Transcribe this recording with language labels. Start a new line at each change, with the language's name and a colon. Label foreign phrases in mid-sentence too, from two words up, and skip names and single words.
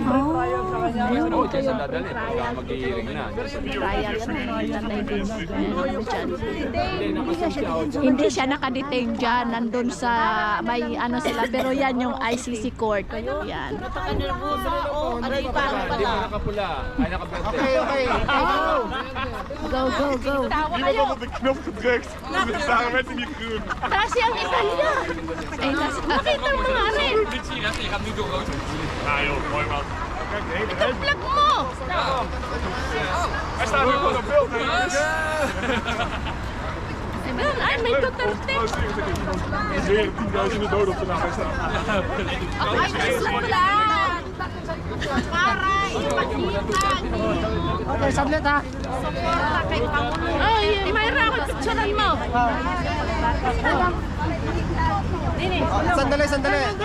Filipino: Oo, dyan sa dadalhin. Pagka mag-i-hearing na. Trial yan, Tatay Diggs. Hindi, nakasya. Hindi siya nakadetain dyan, nandun sa may ano sila, pero yan yung ICC court. Yan. Hindi mo nakapula. Ay, nakaberte.
English: Okay. Go, go, go.
Dutch: Niemand had op de knop gedrukt. Dus daarom werd hij niet groen.
Filipino: Kasi ang Italia. Ay, nakita mo nga rin.
Dutch: Politie, je gaat nu door rood. Ja joh, mooi man. Kijk, de hele ruimte.
Filipino: Plug mo.
Dutch: Hij staat nu gewoon op beeld.
Filipino: Ay, may Duterte.
Dutch: Er is weer 10.000 doden op de nacht.
Filipino: Ay, nasulat. Para ipakita. Okay, saglit ha. Ay, Mayra, picturean mo. Sandali.